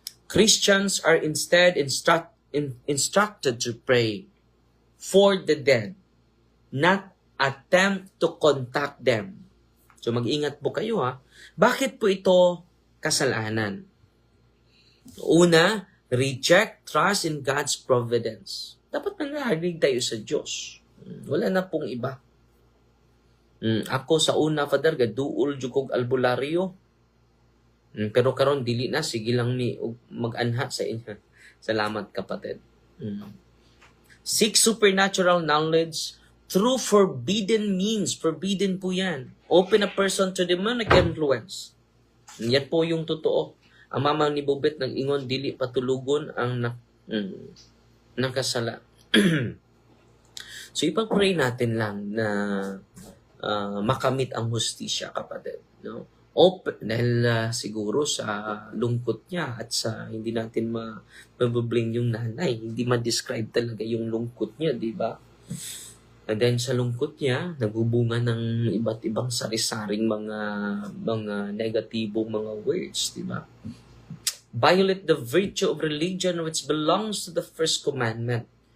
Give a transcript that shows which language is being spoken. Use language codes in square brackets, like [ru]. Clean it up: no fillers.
[en] Christians are instead instructed to pray for the dead, not attempt to contact them. [tl] So mag-ingat po kayo ha. Bakit po ito kasalanan? [en] Una, reject trust in God's providence. [tl] Dapat nangahalig tayo sa Diyos. Wala na pong iba. [ceb] Ako sa una, Father, gaduol jukog albularyo. Pero karon dili na, sige lang mi mag-anha sa inyo. [tl] Salamat kapatid. [en] Seek supernatural knowledge through forbidden means. Forbidden [tl] po yan. [en] Open a person to demonic influence. [tl] Yan po yung totoo. [ceb] Ang mama ni Bobet nag-ingon, dili patulugon ang nakasala. [tl] So ipag-pray natin lang na makamit ang hustisya, kapatid. No? Dahil siguro sa lungkot niya at sa hindi natin mabablame yung nanay, hindi ma-describe talaga yung lungkot niya, di ba? And then sa lungkot niya, nagbubunga ng iba't ibang sari-saring mga negatibong mga words, di ba? [en] Violate the virtue of religion which belongs to the first commandment.